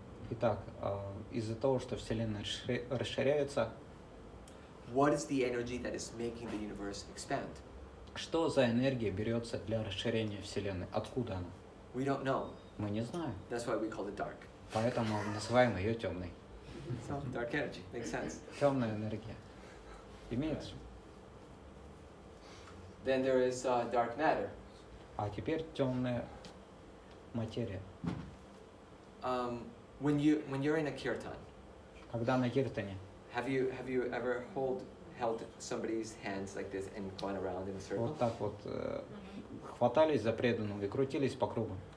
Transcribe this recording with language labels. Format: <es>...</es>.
<ru>Итак, из-за того, что Вселенная расширяется,</ru> <en>What is the energy that is making the universe expand?</en> <ru>что за энергия берется для расширения Вселенной? Откуда она?</ru> <en>We don't know.</en> <ru>Мы не знаем.</ru> <en>That's why we call it dark.</en> <ru>Поэтому называем ее темной.</ru> <en>So dark energy makes sense.</en> <ru>Темная энергия. Имеет.</ru> <en>Then there is dark matter.</en> <ru>А теперь темная материя.</ru> <en>When you're in a kirtan,</en> <ru>Когда на киртане,</ru> <en>have you ever held somebody's hands like this and gone around in a circle?</en> <ru>вот так вот хватались за преданного и крутились по кругу.</ru>